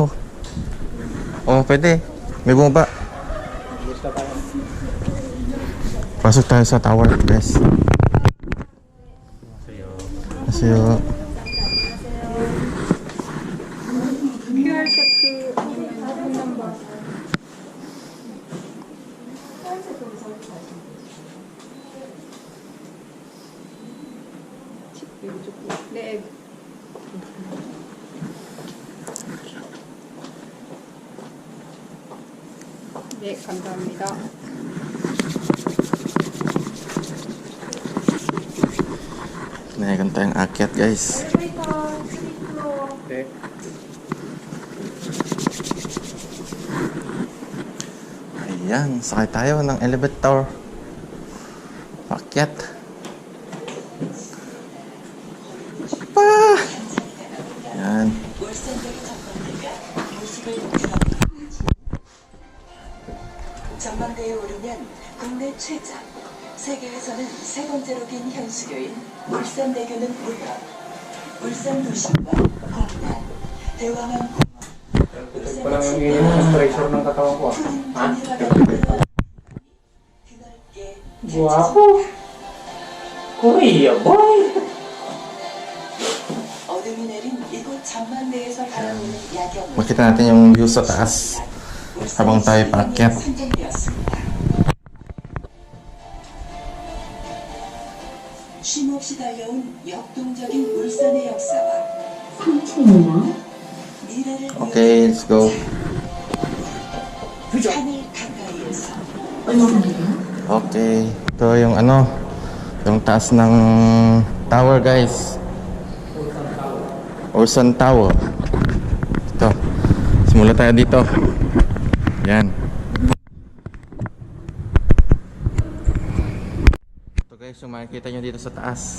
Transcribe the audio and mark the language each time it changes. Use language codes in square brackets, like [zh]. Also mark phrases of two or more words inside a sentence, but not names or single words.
[tl] Oh, pwede. May bumaba. Pasok tayo sa tower, guys. Kasi [en] QR check number. [ko] 네. 네, 감사합니다. [tl] nahigan tayong akyat, guys. Okay. Ayan, sakay tayo ng elevator. Akyat. Pa! Ayan. [ko] 전망대에 오르면 국내 최장, 세계에서는 세 번째로 긴 현수교인 울산대교는 물론 울산 도심과 공단, 대왕암 [tl] Ito lang yung hingin mo sa pressure ng katawan ko. Ha? Guwapo. [en] Korea boy. [ko] 어둠이 내린 이곳 전망대에서 바라보는 야경은 [tl] Makita natin yung view sa taas habang tayo paakyat. [ko] 쉼없이 달려온 역동적인 울산의 역사와 미래를 [en] Okay, let's go. [ko] 산을 가까이에서 [tl] Okay. Ito yung ano, yung taas ng tower, guys. Ulsan Tower. Ito. Simula tayo dito. Yan. Ito guys, yung makikita nyo dito sa taas.